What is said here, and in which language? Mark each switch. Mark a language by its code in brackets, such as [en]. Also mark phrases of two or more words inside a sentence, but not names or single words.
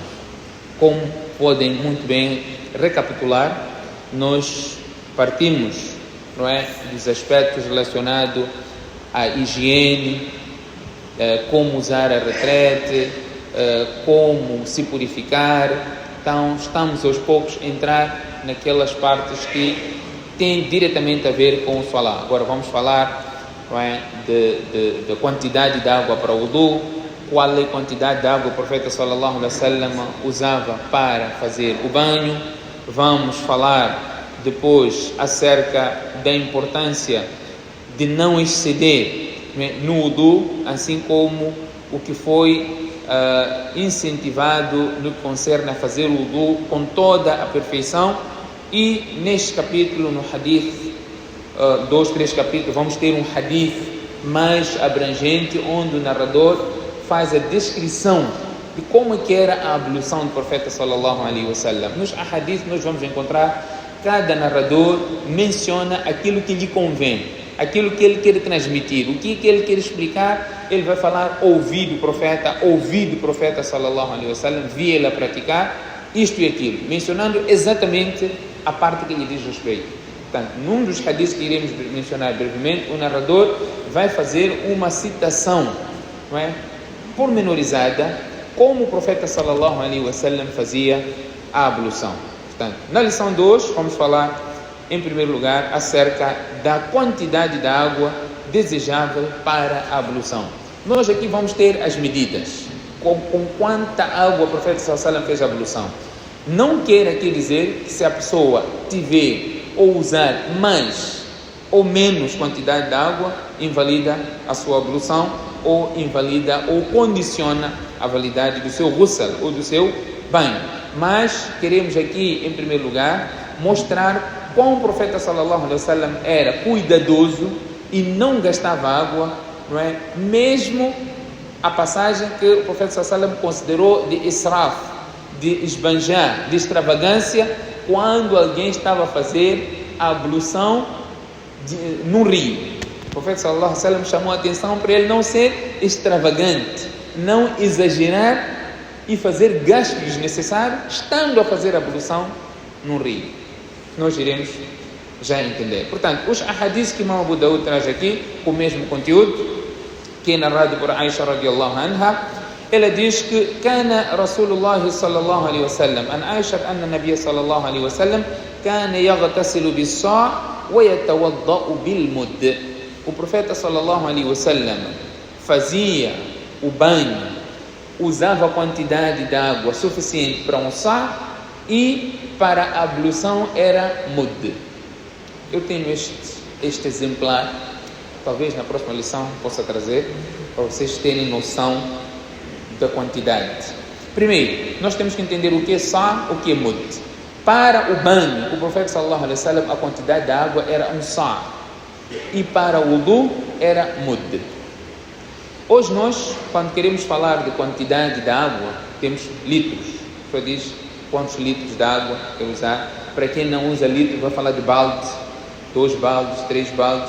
[pt] Como podem muito bem recapitular, nós partimos, não é, dos aspectos relacionados à higiene, como usar a retrete, como se purificar. Então estamos aos poucos a entrar naquelas partes que têm diretamente a ver com o salah. Agora vamos falar, não é, de quantidade de água para o wudu, qual é a quantidade de água o profeta [ar] صلى الله عليه وسلم [pt] usava para fazer o banho. Vamos falar depois acerca da importância de não exceder no wudu, assim como o que foi incentivado no que concerne a fazer o wudu com toda a perfeição. E neste capítulo, no hadith, 2-3 capítulos, vamos ter um hadith mais abrangente, onde o narrador faz a descrição de como é que era a ablução do profeta [ar] صلى الله عليه وسلم. [pt] Nos hadith nós vamos encontrar cada narrador menciona aquilo que lhe convém, aquilo que ele quer transmitir, o que ele quer explicar. Ele vai falar, ouvi do profeta [ar] صلى الله عليه وسلم, [pt] vi ele a praticar isto e aquilo, mencionando exatamente a parte que lhe diz respeito. Portanto, num dos hadiths que iremos mencionar brevemente, o narrador vai fazer uma citação, não é, pormenorizada, como o profeta [ar] صلى الله عليه وسلم [pt] fazia a ablução. Portanto, na lição de hoje vamos falar em primeiro lugar acerca da quantidade de água desejável para a ablução. Nós aqui vamos ter as medidas, com quanta água o profeta [ar] صلى الله عليه وسلم [pt] fez a ablução. Não quer aqui dizer que se a pessoa tiver ou usar mais ou menos quantidade de água, invalida a sua ablução, ou invalida ou condiciona a validade do seu ghusl ou do seu banho. Mas queremos aqui, em primeiro lugar, mostrar como o profeta [ar] صلى الله عليه وسلم [pt] era cuidadoso e não gastava água, não é? Mesmo a passagem que o profeta [ar] صلى الله عليه وسلم [pt] considerou de israf, de esbanjar, de extravagância, quando alguém estava a fazer a ablução no rio. O profeta [ar] صلى الله عليه وسلم [pt] chamou a atenção para ele não ser extravagante, não exagerar e fazer gastos desnecessários estando a fazer a ablução no rio. Nós iremos já entender. Portanto, os ahadiths que Imam Abu Daud traz aqui, com o mesmo conteúdo, que é narrado por Aisha [ar] رضي الله عنها, [pt] ela diz que [ar] كان رسول الله صلى الله عليه وسلم عن عائشة أن النبي صلى الله عليه وسلم كان يغتسل بالصاع وَيَتَوَضَّأُ بِالْمُدِّ. [pt] O profeta [ar] صلى الله عليه وسلم [pt] fazia o banho, usava a quantidade de água suficiente para um sá, e para a ablução era mud. Eu tenho este exemplar, talvez na próxima lição possa trazer, para vocês terem noção da quantidade. Primeiro, nós temos que entender o que é sá, o que é mud. Para o banho, o profeta [ar] صلى الله عليه وسلم, [pt] a quantidade de água era um sá, e para o wudu era mud. Hoje nós, quando queremos falar de quantidade de água, temos litros. O senhor diz quantos litros de água quer usar. Para quem não usa litro, vai falar de baldes, 2 baldes, 3 baldes.